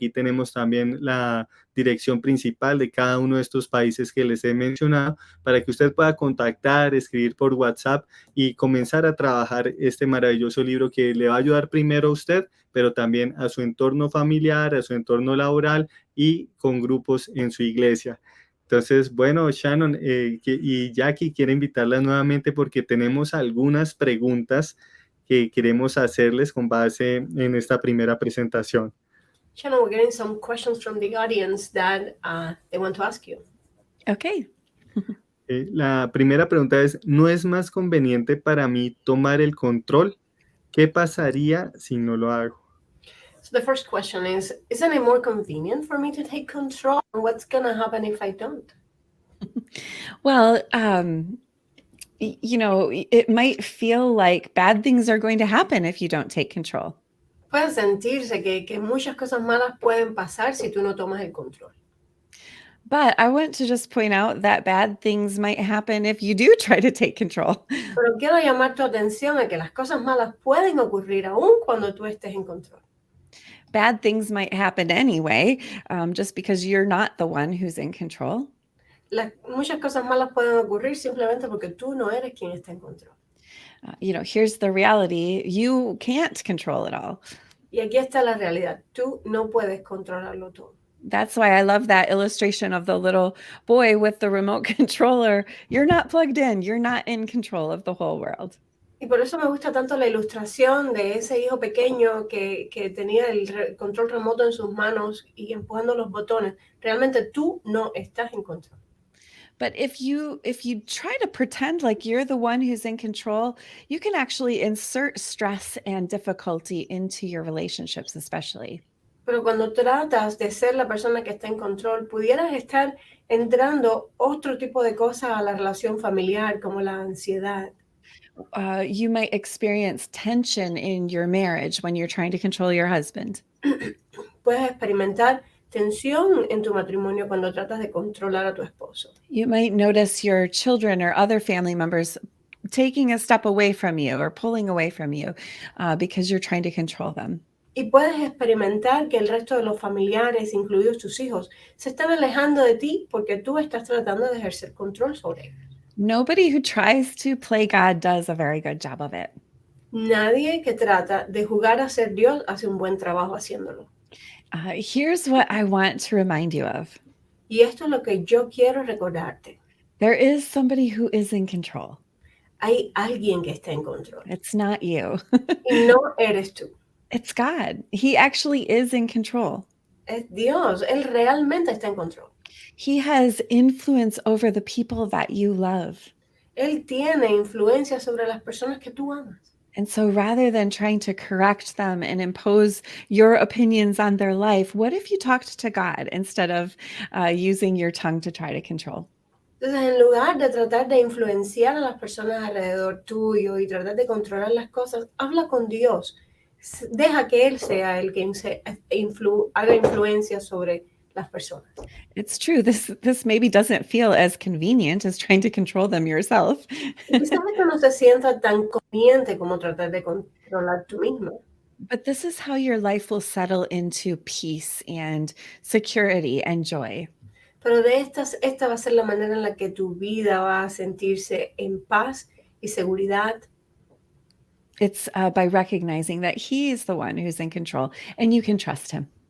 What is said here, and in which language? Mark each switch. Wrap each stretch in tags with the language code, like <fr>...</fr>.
<es>Aquí tenemos también la dirección principal de cada uno de estos países que les he mencionado, para que usted pueda contactar, escribir por WhatsApp y comenzar a trabajar este maravilloso libro que le va a ayudar primero a usted, pero también a su entorno familiar, a su entorno laboral y con grupos en su iglesia. Entonces, bueno, Shannon y Jackie, quiero invitarlas nuevamente porque tenemos algunas preguntas que queremos hacerles con base en esta primera presentación.</es> <en>Shannon, we're getting some questions from the audience that they want to ask you. Okay.</en> <es>La primera pregunta es, ¿no es más conveniente para mí tomar el control? ¿Qué pasaría si no lo hago?</es> <en>So the first question is, isn't it more convenient for me to take control? And what's going to happen if I don't? Well, it might feel like bad things are going to happen if you don't take control.</en> <es>Puede sentirse que muchas cosas malas pueden pasar si tú no tomas el control.</es> <en>But I want to just point out that bad things might happen if you do try to take control.</en> <es>Pero quiero llamar tu atención a que las cosas malas pueden ocurrir aún cuando tú estés en control.</es> <en>Bad things might happen anyway, just because you're not the one who's in control.</en> <es>Muchas cosas malas pueden ocurrir simplemente porque tú no eres quien está en control.</es> <en>Here's the reality. You can't control it all.</en> <es>Y aquí está la realidad. Tú no puedes controlarlo todo.</es> <en>That's why I love that illustration of the little boy with the remote controller. You're not plugged in. You're not in control of the whole world.</en> <es>Y por eso me gusta tanto la ilustración de ese hijo pequeño que tenía el control remoto en sus manos y empujando los botones. Realmente tú no estás en control.</es> <en>But if you try to pretend like you're the one who's in control, you can actually insert stress and difficulty into your relationships, especially.</en> <es>Pero cuando tratas de ser la persona que está en control, pudieras estar entrando otro tipo de cosas a la relación familiar, como la ansiedad.</es> <en>You might experience tension in your marriage when you're trying to control your husband.</en> <es>Puedes experimentar tensión en tu matrimonio cuando tratas de controlar a tu esposo.</es> <en>You might notice your children or other family members taking a step away from you or pulling away from you because you're trying to control them.</en> <es>Y puedes experimentar que el resto de los familiares, incluidos tus hijos, se están alejando de ti porque tú estás tratando de ejercer control sobre ellos.</es> <en>Nobody who tries to play God does a very good job of it.</en> <es>Nadie que trata de jugar a ser Dios hace un buen trabajo haciéndolo.</es> <en>Here's what I want to remind you of.</en> <es>Y esto es lo que yo quiero recordarte.</es> <en>There is somebody who is in control.</en> <es>Hay alguien que está en control.</es> <en>It's not you.</en> <es>Y no eres tú.</es> <en>It's God. He actually is in control.</en> <es>Es Dios. Él realmente está en control.</es> <en>He has influence over the people that you love.</en> <es>Él tiene influencia sobre las personas que tú amas.</es> <en>And so rather than trying to correct them and impose your opinions on their life, what if you talked to God instead of using your tongue to try to control?</en> <es>Entonces, en lugar de tratar de influenciar a las personas alrededor tuyo y tratar de controlar las cosas, habla con Dios. Deja que Él sea el que haga influencia sobre las personas.</es> <en>It's true. This maybe doesn't feel as convenient as trying to control them yourself.</en> <es>Quizás esto no se sienta tan conveniente como tratar de controlar tú mismo.</es> <en>But this is how your life will settle into peace and security and joy.</en> <es>Pero esta va a ser la manera en la que tu vida va a sentirse en paz y seguridad.</es> <en>It's by recognizing that He is the one who's in control and you can trust Him.</en>